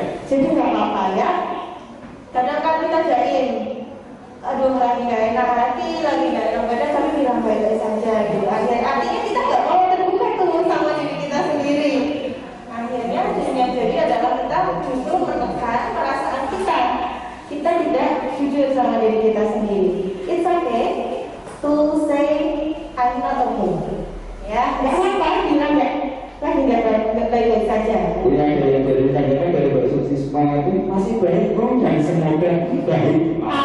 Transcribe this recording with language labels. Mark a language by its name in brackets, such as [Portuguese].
[Indonesian] Jadi nggak apa-apa ya. Kadang kan kita jaim, aduh lagi nggak enak hati, lagi nggak enak badan, tapi bilang baik-baik saja gitu. Artinya kita nggak mau terbuka tuh sama diri kita sendiri. Akhirnya yang jadi adalah kita justru menekan perasaan kita. Kita tidak jujur sama diri kita sendiri. [English] It's okay to say I'm not okay. [Indonesian] Ya, nggak apa-apa bilang lagi nggak baik-baik saja. Ya, dari kalian dari bersuksi semangat itu masih baik Bu, dan semoga baik.